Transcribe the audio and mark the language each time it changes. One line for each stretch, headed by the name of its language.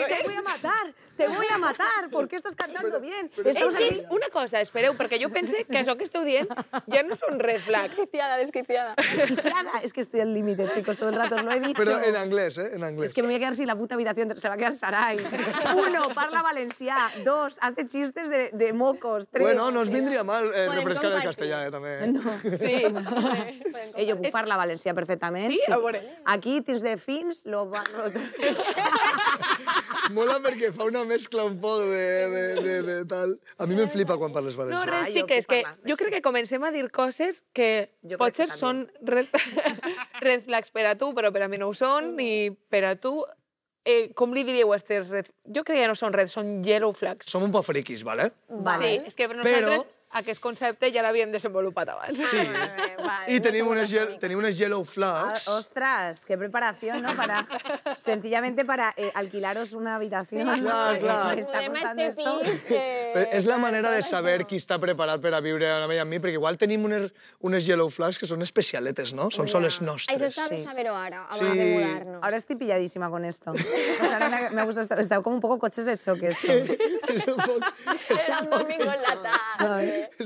Spanish: te voy a matar, te voy a matar, ¿por qué estás cantando bien?
Catalan: Sí, una cosa, espereu, perquè jo pense que això que esteu dient ja no són red flags.
Spanish: Desquiciada. Es que estoy al límite, chicos, todo el rato os lo he dicho. Pero en inglés, ¿eh? En inglés. Es que me voy a quedar sin la puta habitación, se va a quedar Sarai. 1,
Catalan: parla valencià.
Spanish: 2, hace chistes de mocos. 3... Bueno, no os vendría mal refrescar el castellà, també. No. Sí.
Catalan: Jo puc parlar valencià perfectament. Sí? A veure. Aquí tens de fins, lo va roto. Mola perquè fa una mescla un poc de tal. A mi me flipa quan parles valencià. No, res, sí, que és que jo crec que comencem a dir coses que potser són red flags per a tu, però per a mi no ho són, i per a tu, com li diríeu a aquestes red... Jo crec que no són red, són yellow flags. Som un poc friquis, ¿vale? Sí, és que per nosaltres aquest concepte ja l'havíem desenvolupat abans. Sí. Y tenim unes yellow flags.
Spanish: Ostras, qué preparación, ¿no? Sencillamente para alquilaros una habitación.
Catalan: Clar.
Spanish: Me está costando esto.
Catalan: És la manera de saber qui està preparat per a viure amb ella amb mi, perquè igual tenim unes yellow flags que són especialetes, ¿no? Són soles nostres. Això està bé saber-ho ara, abans de mudar-nos.
Spanish: Ahora estoy pilladísima con esto. O sea, me gusta, está como un poco coches de choque esto. Era un domingo en la tarde.